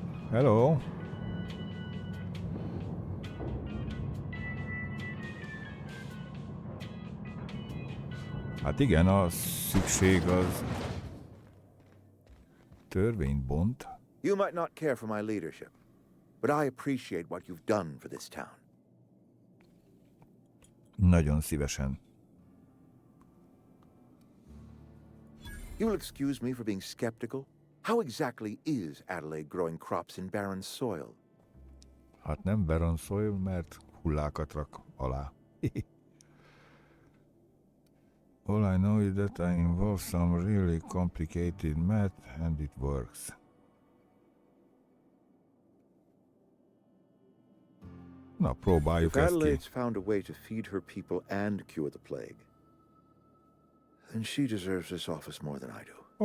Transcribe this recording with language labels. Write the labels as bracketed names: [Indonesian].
[English] Hello. [Hungarian] Hát igen, a szükség az törvényt bont. [English] You might not care for my leadership, but I appreciate what you've done for this town. [Hungarian] Nagyon szívesen. [English] You will excuse me for being skeptical. How exactly is Adelaide growing crops in barren soil? [Hungarian] Hát nem [English] barren soil, [Hungarian] mert hullákat rak alá. [English] All I know is that I involve some really complicated math and it works. [Hungarian] Na, próbáljuk [English] If [Hungarian] ezt ki. [English] Adelaide's found a way to feed her people and cure the plague, then she deserves this office more than I do.